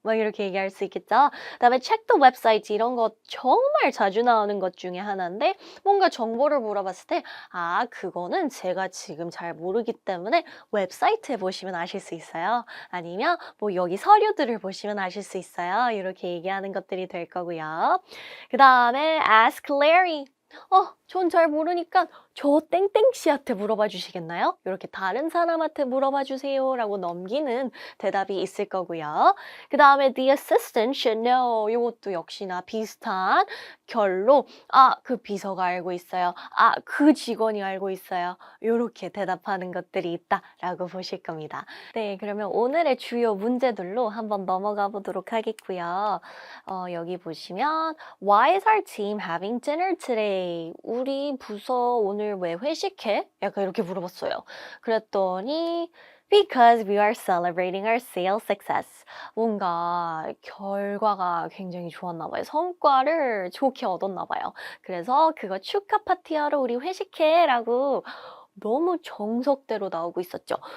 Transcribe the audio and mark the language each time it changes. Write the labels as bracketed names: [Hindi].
[Korean] 막 이렇게 얘기할 수 있겠죠. 그다음에 [English] check the website [Korean] 이런 거 정말 자주 나오는 것 중에 하나인데 뭔가 정보를 물어봤을 때 그거는 제가 지금 잘 모르기 때문에 웹사이트에 보시면 아실 수 있어요." 아니면 뭐 "여기 서류들을 보시면 아실 수 있어요." 이렇게 얘기하는 것들이 될 거고요. [English] 그다음에 ask Larry. [Korean] 전 잘 모르니까 저 땡땡 씨한테 물어봐 주시겠나요? 이렇게 다른 사람한테 물어봐 주세요라고 넘기는 대답이 있을 거고요. [English] 그다음에 the assistant should know. [Korean] 이것도 역시나 비슷한 결로 그 비서가 알고 있어요. 그 직원이 알고 있어요. 요렇게 대답하는 것들이 있다라고 보실 겁니다. 네, 그러면 오늘의 주요 문제들로 한번 넘어가 보도록 하겠고요. 여기 보시면 [English] Why is our team having dinner today? [Korean] 우리 부서 오늘 왜 회식해? 약간 이렇게 물어봤어요. 그랬더니 [English] Because we are celebrating our sales success. [Korean] 뭔가 결과가 굉장히 좋았나 봐요. 성과를 좋게 얻었나 봐요. 그래서 그거 축하 파티하러 우리 회식해라고 너무 정석대로 나오고 있었죠.